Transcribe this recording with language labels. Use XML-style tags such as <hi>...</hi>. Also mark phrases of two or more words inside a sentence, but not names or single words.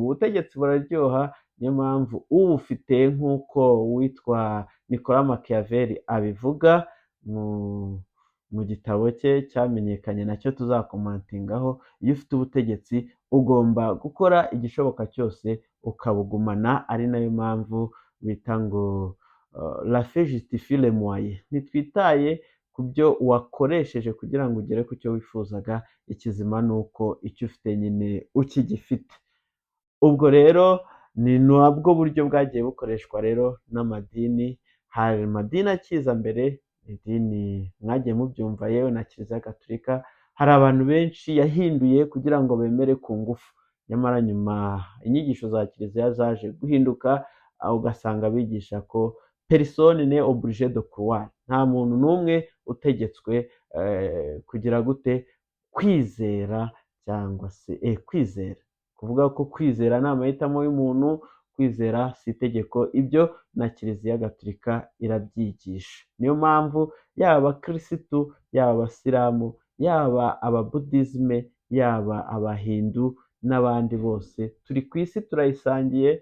<rw>Ubutegetsi buraryoha, niyo mpamvu ubufite nk'uko uwitwa Nicolas Machiavelli abivuga mu gitabo cye cyamenyekanye nacyo tuzakomantingaho, iyo ufite ubutegetsi ugomba gukora igishoboka cyose ukabugumana, ari nayo mpamvu bita ngo</rw> <fr>la fin justifie les moyens.</fr> <rw>Ntitwitaye ku byo wakoresheje kugira ngo ugere ku cyo wifuzaga, ikizima ni uko icyo ufite nyine ukigifite. Ubwo rero ni nabwo buryo bwagiye bukoreshwa rero n'amadini. Hari amadini akiza mbere, idini mwagiye mubyumva yewe na Kiliziya Gatolika, hari abantu benshi yahinduye kugira ngo bemere ku ngufu, nyamara nyuma inyigisho za Kiliziya zaje guhinduka, ugasanga bigisha ko</rw> <fr>personne n'est obligé de croire,</fr> <rw>nta muntu n'umwe utegetswe kugira gute kwizera, cyangwa se kwizera, kuvuga ko kwizera ni amahitamo y'umuntu, kwizera si itegeko. Ibyo na Kiliziya Gatolika irabyigisha. Niyo mpamvu yaba abakirisitu, yaba abasilamu, yaba ababudizime, yaba abahindu n'abandi bose turi ku isi turayisangiye.</rw>